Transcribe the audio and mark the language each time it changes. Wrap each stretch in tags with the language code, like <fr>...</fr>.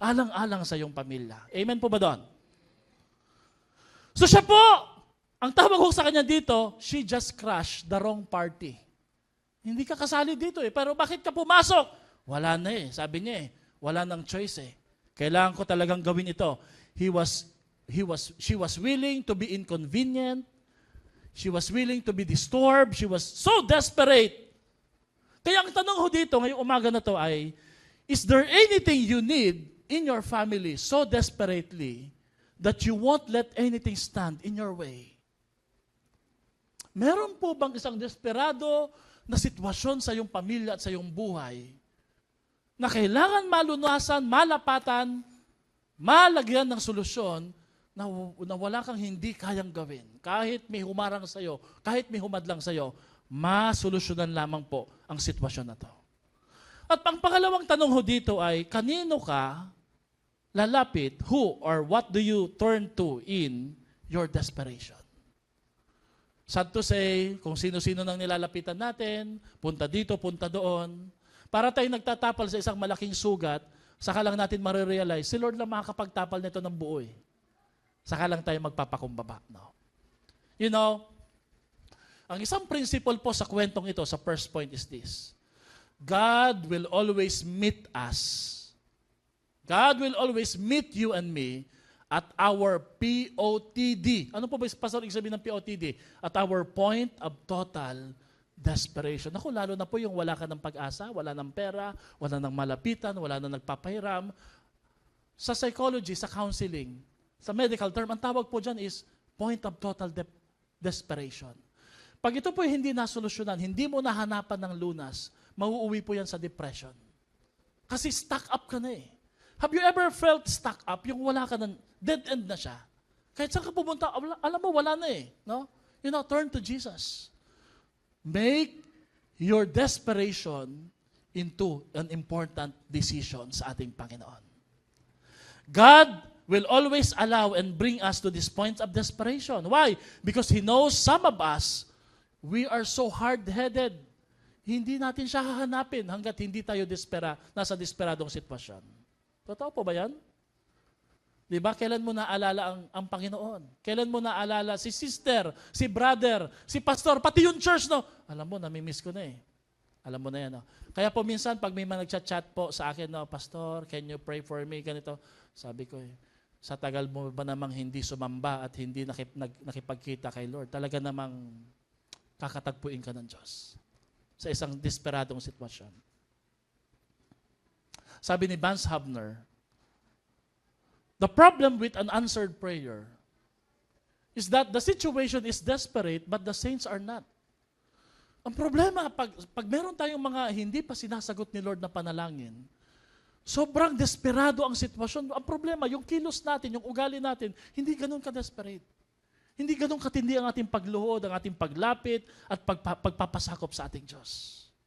<tl>Alang-alang sa iyong pamilya. Amen po ba doon? So siya po, ang tawag ko sa kanya dito,</tl> <en>she just crashed the wrong party.</en> <tl>Hindi ka kasali dito Pero bakit ka pumasok? Wala na Sabi niya wala nang choice Kailangan ko talagang gawin ito.</tl> <en>She was willing to be inconvenient. She was willing to be disturbed. She was so desperate.</en> <tl>Kaya ang tanong ho dito, ngayong umaga na to ay,</tl> <en>is there anything you need in your family so desperately that you won't let anything stand in your way?</en> <tl>Meron po bang isang desperado na sitwasyon sa iyong pamilya at sa iyong buhay na kailangan malunasan, malapatan, malagyan ng solusyon na wala kang hindi kayang gawin. Kahit may humarang sa iyo, kahit may humadlang sa iyo, masolusyonan lamang po ang sitwasyon na to. At ang pangalawang tanong ho dito ay, kanino ka lalapit?</tl> <en>Who or what do you turn to in your desperation?</en> <tl>Sad to say, kung sino-sino nang nilalapitan natin, punta dito, punta doon, para tayo nagtatapal sa isang malaking sugat, saka lang natin marirealize, si Lord lang makakapagtapal nito ng buo Saka lang tayo magpapakumbaba. No? You know, ang isang principle po sa kwentong ito, sa first point is this.</tl> <en>God will always meet us. God will always meet you and me at our POTD.</en> <tl>Ano po ba, Pastor, ibig sabihin ng POTD?</tl> <en>At our point of total desperation.</en> <tl>Ako, lalo na po yung wala ka ng pag-asa, wala ng pera, wala ng malapitan, wala na nagpapahiram. Sa psychology, sa counseling, sa medical term, ang tawag po dyan is</tl> <en>point of total desperation.</en> <tl>Pag ito po hindi nasolusyonan, hindi mo nahanapan ng lunas, mauuwi po yan sa depression. Kasi stuck up ka na</tl> <en>Have you ever felt stuck up?</en> <tl>Yung wala ka ng dead end na siya. Kahit saan ka pumunta, alam mo, wala na No?</tl> <en>You know, turn to Jesus. Make your desperation into an important decision</en> <tl>sa ating Panginoon.</tl> <en>God will always allow and bring us to this point of desperation. Why? Because He knows some of us, we are so hard-headed.</en> <tl>Hindi natin siya hahanapin hanggat hindi tayo nasa desperadong sitwasyon. Totoo po ba yan? Diba? Kailan mo naalala ang Panginoon? Kailan mo naalala si sister, si brother, si pastor, pati yung church, no? Alam mo, namimiss ko na Alam mo na yan, no? Kaya po minsan, pag may mga nagchat-chat po sa akin, no,</tl> <en>Pastor, can you pray for me?</en> <tl>Ganito. Sabi ko, sa tagal mo ba namang hindi sumamba at hindi nakipagkita kay Lord, talaga namang kakatagpuin ka ng Diyos sa isang desperadong sitwasyon.</tl> <en>Sabi ni Vance Havner, the problem with an answered prayer is that the situation is desperate but the saints are not.</en> <tl>Ang problema, pag meron tayong mga hindi pa sinasagot ni Lord na panalangin, sobrang desperado ang sitwasyon. Ang problema, yung kilos natin, yung ugali natin, hindi ganun ka-desperate. Hindi ganun katindi ang ating pagluhod, ang ating paglapit at pagpapasakop sa ating Diyos.</tl>